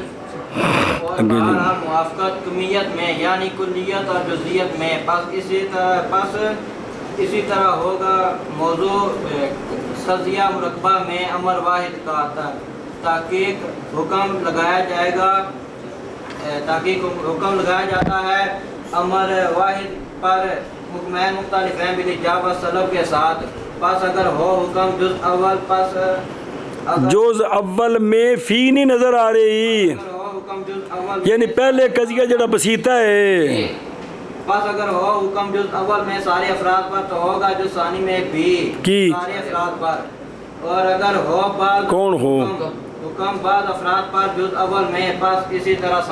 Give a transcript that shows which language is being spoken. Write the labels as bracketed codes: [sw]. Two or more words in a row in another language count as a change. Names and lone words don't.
[ur] اور بہرحال موافقت کمیت میں یعنی کلیت اور جزیت میں، بس اسی طرح ہوگا موضوع قضیہ مرکبہ میں امر واحد کا تحقیق حکم لگایا جائے گا، تحقیق حکم لگایا جاتا ہے امر واحد پر حکمین مختلفین [ar] بالایجاب والسلب [ur] کے ساتھ، پس اگر ہو حکم جز اول پس جز اول میں فی نہیں نظر آ رہی، اگر ہو حکم جز اول یعنی پہلے قضیہ جڑا بسیطہ ہے، پس اگر ہو حکم جز اول میں سارے افراد پر تو ہوگا جز ثانی میں بھی سارے افراد پر، اور اگر ہو بعض کون ہو حکم بعض افراد پر جز اول میں، پس اسی طرح